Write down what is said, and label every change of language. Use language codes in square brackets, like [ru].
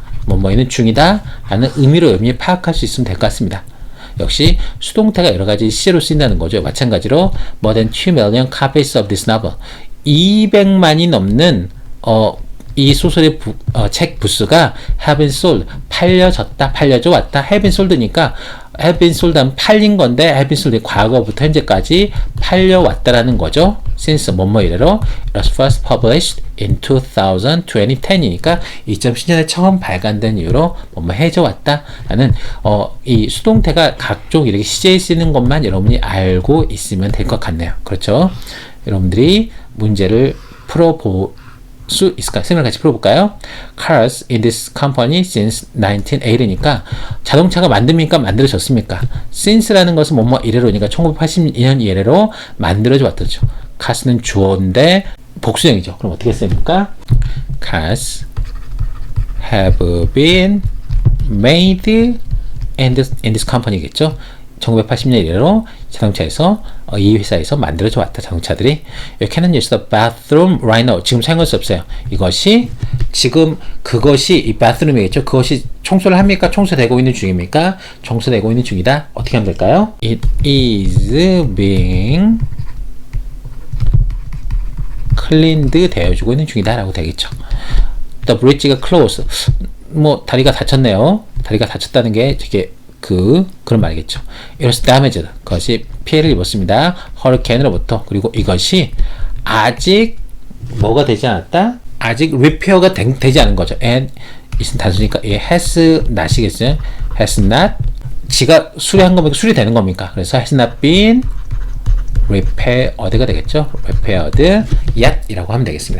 [ko] 뭐뭐이는 중이다 라는 의미로 파악할 수 있으면 될 것 같습니다. 역시 수동태가 여러가지 시제로 쓰인다는 거죠. 마찬가지로 [en] more than 2 million copies of this novel [ko] 200만이 넘는 이 소설의 책 부수가 [en] have been sold [ko] 팔려졌다, 팔려져 왔다. have been sold니까 have been sold 하면 팔린 건데 have been sold 과거부터 현재까지 팔려왔다라는 거죠. since 뭐뭐 이래로 [en] it was first published in 2010 [ko] 이니까 2010년에 처음 발간된 이후로 뭐뭐 해져 왔다라는 이 수동태가 각종 이렇게 시제에 쓰는 것만 여러분이 알고 있으면 될 것 같네요. 그렇죠? 여러분들이 문제를 풀어볼 수 있을까요? 생각을 같이 풀어볼까요? [en] Cars in this company since 1980이니까 [ko] 자동차가 만듭니까? 만들어졌습니까? since라는 것은 뭐뭐 이래로니까 1982년 이래로 만들어져 왔죠. Cars는 주어인데 복수형이죠. 그럼 어떻게 씁니까? [en] Cars have been made in this company [ko] 겠죠. 1980년 이래로 자동차에서 이 회사에서 만들어져 왔다. 자동차들이. [en] You cannot use the bathroom right now. [ko] 지금 사용할 수 없어요. 이것이 지금 그것이 이 bathroom이겠죠. 그것이 청소를 합니까? 청소되고 있는 중입니까? 청소되고 있는 중이다. 어떻게 하면 될까요? [en] It is being cleaned [ko] 되어주고 있는 중이다 라고 되겠죠. The bridge가 closed. 뭐 다리가 다쳤네요. 다리가 다쳤다는 게 되게 그런 말이겠죠. [en] It was damaged. [ko] 그것이 피해를 입었습니다. 허리케인으로부터. 그리고 이것이 아직 뭐가 되지 않았다? 아직 리페어가 되지 않은 거죠. and 이것은 단순히니까 has not이겠어요. has not 지가 수리한 겁니까? 수리되는 겁니까? 그래서 [en] has not been repaired [ko] 가 되겠죠. repaired yet 이라고 하면 되겠습니다.